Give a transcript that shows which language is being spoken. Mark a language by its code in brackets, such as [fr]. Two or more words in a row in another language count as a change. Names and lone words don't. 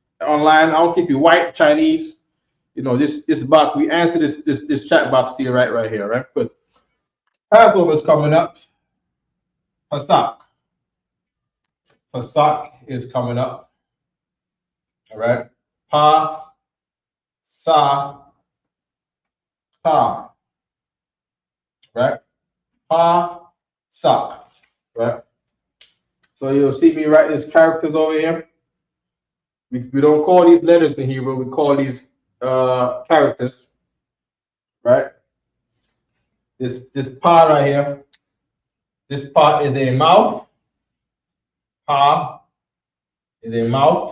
[en] I don't keep you white, Chinese. This box. We answer this chat box here, right here, right? Good. Passover is coming up. Pesach is coming up. All right. Pa-sa-ka. Right. Pa-sa. Right. So you'll see me write these characters over here. We don't call these letters in Hebrew. We call these characters. Right. This pa right here. This pa is a mouth. Pa is a mouth.